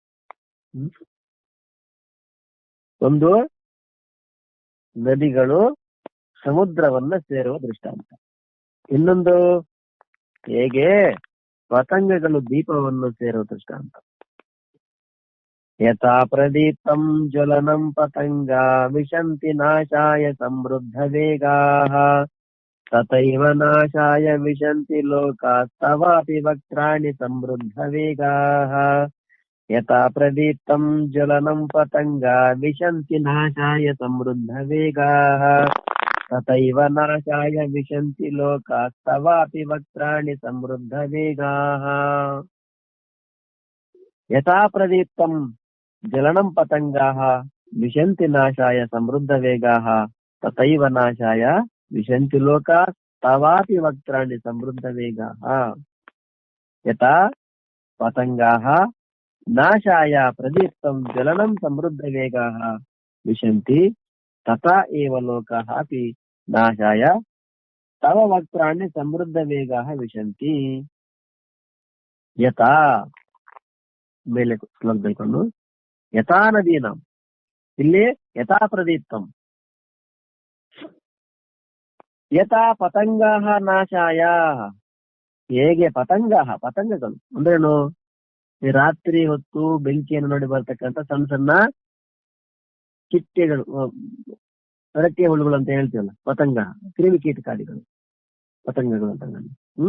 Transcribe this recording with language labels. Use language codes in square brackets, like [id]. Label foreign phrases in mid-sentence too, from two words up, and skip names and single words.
[kn] ಒಂದು ನದಿಗಳು ಸಮುದ್ರವನ್ನ ಸೇರುವ ದೃಷ್ಟಾಂತ. ಇನ್ನೊಂದು ಹೇಗೆ ಪತಂಗಗಳು ದೀಪವನ್ನು ಸೇರುವ ದೃಷ್ಟಾಂತ. [sa] ಯಥಾ ಪ್ರದೀಪ್ತಂ ಜ್ವಲನಂ ಪತಂಗ ವಿಶಂತಿ ನಾಶಾಯ ಸಮೃದ್ಧ ವೇಗಾಃ ತಥೈವ ನಾಶಾಯ ವಿಶಂತಿ ಲೋಕಾಸ್ತವಾಪಿ ವಕ್ತ್ರಾಣಿ ಸಮೃದ್ಧ ವೇಗಾಃ. ಯಥಾ ಪ್ರದೀಪ್ತಂ ಜ್ವಲನಂ ಪತಂಗ ವಿಶಂತಿ ನಾಶಾಯ ಸಮೃದ್ಧ ವೇಗಾಃ ತಥೈವ ನಾಶಾಯ ವಿಶಂತಿ ಲೋಕಾಸ್ತವಾಪಿ ವಕ್ತ್ರಾಣಿ ಸಮೃದ್ಧ ವೇಗಾಃ. ಯಥಾ ಪ್ರದೀಪ್ತಂ ಜ್ವಲನಂ ಪತಂಗಾಃ ವಿಶಂತಿ ನಾಶಾಯ ಸಮೃದ್ಧ ವೇಗಾಃ ತಥೈವ ನಾಶಾಯ ವಿಶಂತಿ ಲೋಕಾಸ್ತವಾಪಿ ವಕ್ತ್ರಾಣಿ ಸಮೃದ್ಧ ವೇಗಾಃ. ಯಥಾ ಪತಂಗಾಃ ನಾಶಾಯ ಪ್ರದೀಪ್ತಂ ಜ್ವಲನಂ ಸಮೃದ್ಧ ವೇಗಾಃ ವಿಶಂತಿ ತಥಾ ಏವ ಲೋಕಾಃ ಅಪಿ ನಾಶಾಯ ತವ ವಕ್ತ್ರಾಣಿ ಸಮೃದ್ಧ ವೇಗಾಃ ವಿಶಂತಿ. ಯಥಾ [kn] ಮೇಲೆ ಶ್ಲೋಕ ಬೈಕೊಂಡು [sa] ಯಥಾ ನದೀನಾಂ, ಇಲ್ಲಿ ಯಥಾ ಪ್ರದೀಪ್ತಂ, ಯಥಾ ಪತಂಗಾಃ ನಾಶಾಯ, [kn] ಹೇಗೆ ಪತಂಗಗಳು ಅಂದ್ರೇನು? ಈ ರಾತ್ರಿ ಹೊತ್ತು ಬೆಂಕಿಯನ್ನು ನೋಡಿ ಬರ್ತಕ್ಕಂಥ ಸಣ್ಣ ಸಣ್ಣ ಚಿಟ್ಟೆಗಳು, ರೆಕ್ಕೆ ಹುಳುಗಳು ಅಂತ ಹೇಳ್ತೀವಲ್ಲ, ಪತಂಗ, ಕ್ರಿಮಿಕೀಟಕಾದಿಗಳು, ಪತಂಗಗಳು ಅಂತ.